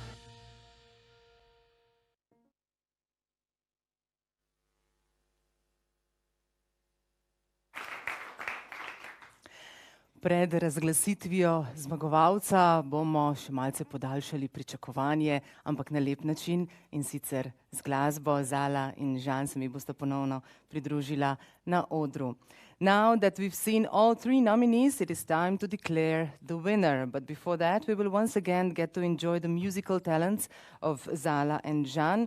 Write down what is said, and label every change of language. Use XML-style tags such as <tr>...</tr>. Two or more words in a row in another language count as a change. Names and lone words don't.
<sl>Pred razglasitvijo zmagovalca bomo še malce podaljšali pričakovanje, ampak na lep način in sicer z glasbo. Zala in Žan se mi bosta ponovno pridružila na odru.</sl> <en>Now that we've seen all three nominees, it is time to declare the winner. But before that, we will once again get to enjoy the musical talents of Zala and Jan.</en>